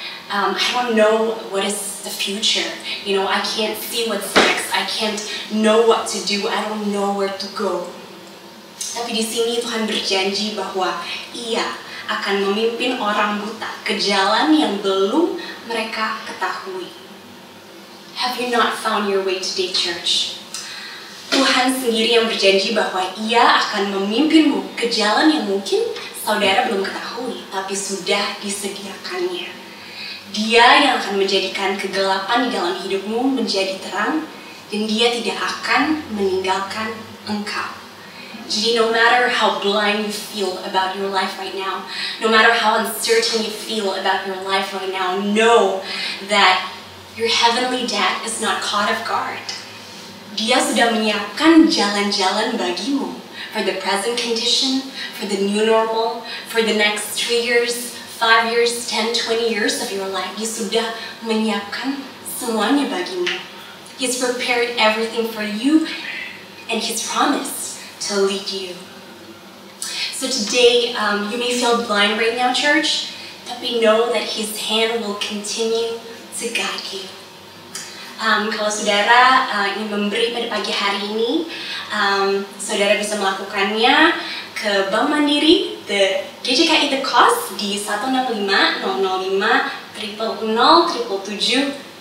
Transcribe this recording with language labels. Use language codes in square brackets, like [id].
[en] I don't know what is the future. You know, I can't see what's next. I can't know what to do. I don't know where to go. [id] Tapi di sini Tuhan berjanji bahwa Ia akan memimpin orang buta ke jalan yang belum mereka ketahui. [en] Have you not found your way today, church? [id] Tuhan sendiri yang berjanji bahwa Ia akan memimpinmu ke jalan yang mungkin saudara belum ketahui, tapi sudah disediakannya. Dia yang akan menjadikan kegelapan di dalam hidupmu menjadi terang, dan Dia tidak akan meninggalkan engkau. [en] Jadi no matter how blind you feel about your life right now, no matter how uncertain you feel about your life right now, know that your heavenly Dad is not caught off guard. [id] Dia sudah menyiapkan jalan-jalan bagimu [en] for the present condition, for the new normal, for the next 3 years, 5 years, 10, 20 years of your life. [id] Dia sudah menyiapkan semuanya bagimu. [en] He's prepared everything for you, and He's promised to lead you. So today, you may feel blind right now, church, tapi know that His hand will continue to guide you. [id] Kalau saudara ingin memberi pada pagi hari ini, saudara bisa melakukannya ke Bank Mandiri, the GJKI The Cost di 165 005 000 773.